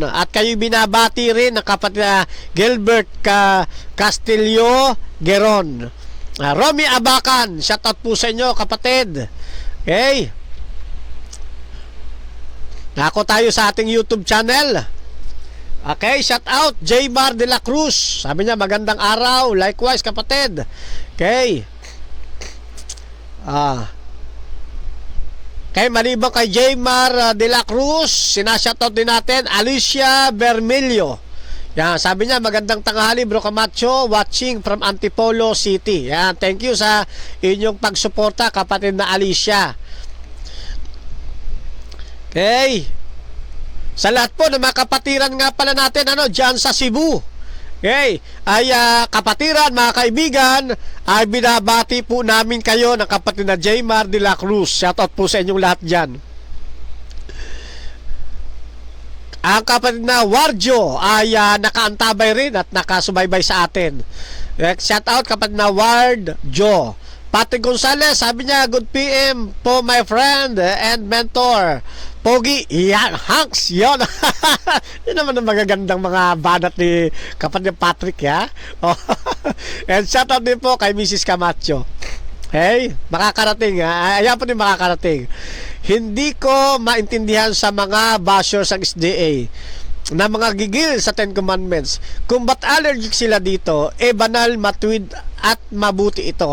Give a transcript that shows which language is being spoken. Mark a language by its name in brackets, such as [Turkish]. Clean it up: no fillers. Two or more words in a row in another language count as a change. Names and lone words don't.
[Filipino] At kayo binabati rin ng kapatid na Gilbert Castillo Geron. Romy Abacan, shoutout po sa inyo, kapatid. Okay. Nako tayo sa ating YouTube channel. Okay, shoutout Jaymar de la Cruz. Sabi niya, magandang araw. Likewise, kapatid. Okay. Okay, maliban kay Jaymar de la Cruz, sinashoutout din natin Alicia Bermelio. Yan, sabi niya, magandang tanghali, Bro Camacho, [English] watching from Antipolo City. [Filipino] Yan, [English] thank you [Filipino] sa inyong pagsuporta, kapatid na Alicia. Okay. Sa lahat po ng mga kapatiran nga pala natin, dyan sa Cebu. Okay, ay kapatiran, mga kaibigan, ay binabati po namin kayo ng kapatid na Jaymar de la Cruz. Shoutout po sa inyong lahat dyan. Ang kapatid na Warjo ay nakaantabay rin at nakasubaybay sa atin. Shoutout kapatid na Warjo. Patrick Gonzales, sabi niya, [English] good PM [Filipino] po [English] my friend and mentor [Filipino] Pogi, yan, Hanks, yun. Yun naman ang magagandang mga banat ni kapatid Patrick, ya. [English] And shout out [Filipino] din po kay Mrs. Camacho. Hey, makakarating, ayan po din makakarating. Hindi ko maintindihan sa mga bashers ng SDA na mga gigil sa Ten Commandments kung ba't allergic sila dito, banal, matuwid at mabuti ito.